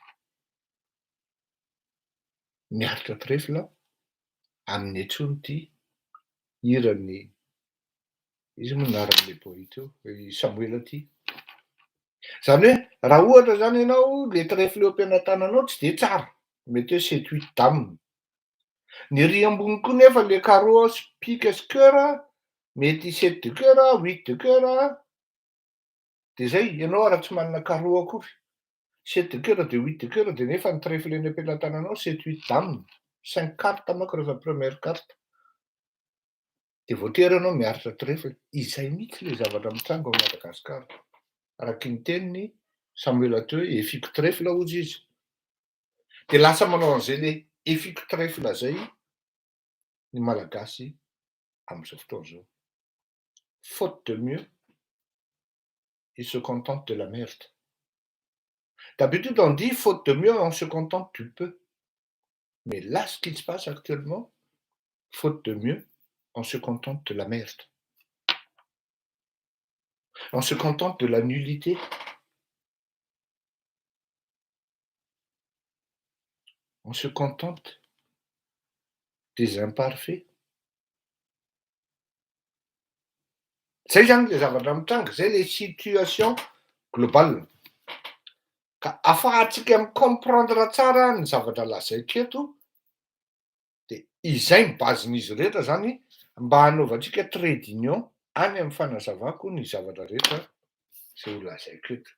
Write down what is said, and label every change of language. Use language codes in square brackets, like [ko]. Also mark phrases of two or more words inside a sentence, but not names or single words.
[mg] Miaritra trèfle amin'ny antsoiny ty hiran'ny izy moa anaran'le poeta io, Samuel Aty. Zany hoe raha ohatra zany ianao le trèfle eo ampelantananao tsy de tsara, mety hoe 7-8 dame. Ny ery ambony koa nefa le carreau sy pique sy cœur mety [fr] 7 de cœur, 8 de cœur, [mg] de zay ianao raha tsy manana carreau akory, [fr] 7 de cœur de 8 de cœur [mg] de nefa ny trèfle eny ampelantananao 7-8 dame, [fr] 5 cartes [mg] manko rehefa [fr] première carte. [mg] De voatery ianao miaritra trèfle. Izay mihitsy le zavatra mitsango ao Madagasikara. Araky ny teniny Samuel Aty hoe effiky trèfle hozy izy. De lasa manao an'izay le effiky trèfle zay ny malagasy am'zao fotoana zao. [fr] Faute de mieux, il se contente de la merde. D'habitude on dit faute de mieux, on se contente du peu. Mais là, ce qui se passe actuellement, faute de mieux, on se contente de la merde. On se contente de la nullité. On se contente des imparfaits. [mg] Zay zany le zavatra mitranga, zay le [fr] situation globale. [mg] Ka afahantsika micomprendre tsara ny zavatra lazaiko eto, de izay ny bazin'izy rehetra zany mba hanaovantsika [en] trade union [mg] any amin'ny fanazavako ny zavatra rehetra zay ho lazaiko eto.